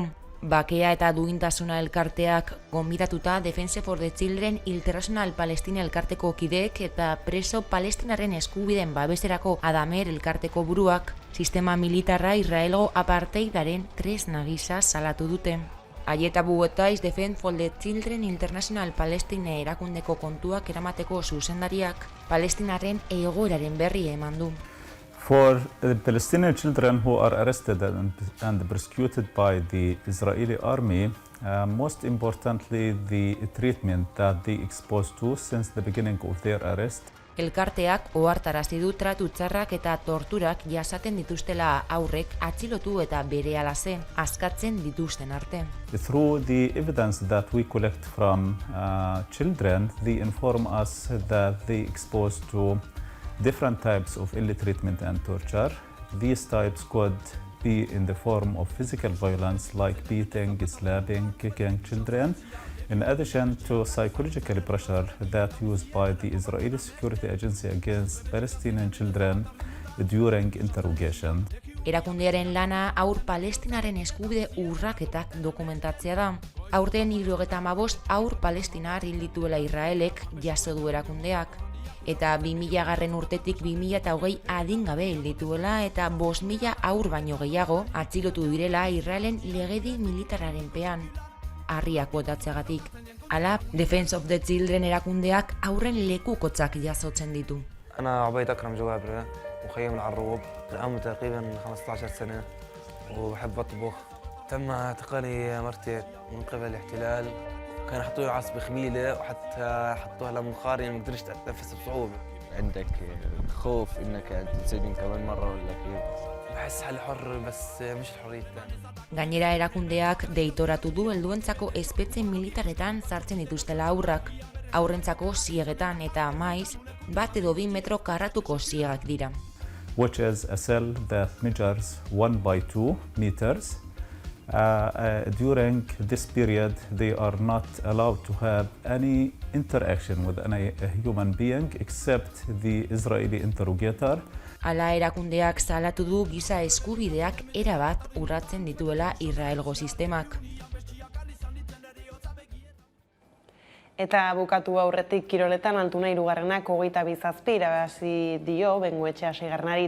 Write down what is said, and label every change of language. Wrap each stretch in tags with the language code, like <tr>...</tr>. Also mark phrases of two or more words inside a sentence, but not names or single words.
<eu>Bakea eta duintasuna elkarteak gonbidatuta Defense for the Children International Palestina elkarteko kideek eta preso palestinaren eskubideen babeserako Adamer elkarteko buruak sistema militarra Israelgo apartheidaren tresna gisa salatu dute. Aieta Buetaiz Defense for the Children International Palestina erakundeko kontuak eramateko zuzendariak Palestinaren egoeraren berri eman du.</eu> <en>For the Palestinian children who are arrested and persecuted by the Israeli army, most importantly the treatment that they exposed to since the beginning of their arrest.</en> <eu>Elkarteak ohartarazi du tratu txarrak eta torturak jasaten dituztela aurrek atxilotu eta berehalase askatzen dituzten arte.</eu> <en>Through the evidence that we collect from children, they inform us that they exposed to different types of ill treatment and torture. These types could be in the form of physical violence like beating, slapping, kicking children, in addition to psychological pressure that used by the Israeli Security Agency against Palestinian children during interrogation.</en> <eu>Erakundearen lana haur palestinaren eskubide urraketak dokumentatzea da. Aurten 75 haur palestinar hil dituela Israelek jaso du erakundeak. Eta 2000 urtetik 2020 adingabe hil dituela eta 5.000 haur baino gehiago atxilotu direla Israelen legedi militararen pean. Harriak botatzeagatik. Hala, Defense of the Children erakundeak aurren lekukotzak jasotzen ditu.</eu> <ar>أنا عبيد أكرم جوابرة مخيم العروب عمري تقريبا 15 سنة وبحب أطبخ. تم اعتقالي مرتين من قبل الاحتلال. كانوا حطوا لي عصب خبيلة وحتى حطوها لمنخاري ما قدرتش أتنفس بصعوبة. عندك خوف إنك تنسجن كمان مرة ولا كيف؟ بحس حالي حر بس مش الحرية الثانية.</ar> <eu>Gainera erakundeak deitoratu du helduentzako espetxe militaretan sartzen dituztela aurrak. Aurrentzako ziegetan eta maiz, 1 edo 2 metro karratuko ziegak dira.</eu> <en>Which is a cell that measures 1 by 2 meters. During this period, they are not allowed to have any interaction with any human being except the Israeli interrogator.</en> <eu>Hala erakundeak salatu du giza eskubideak erabat urratzen dituela Israelgo sistemak. Eta bukatu aurretik kiroletan Altuna 3. 22 irabazi dio Bengoetxea 6.</eu>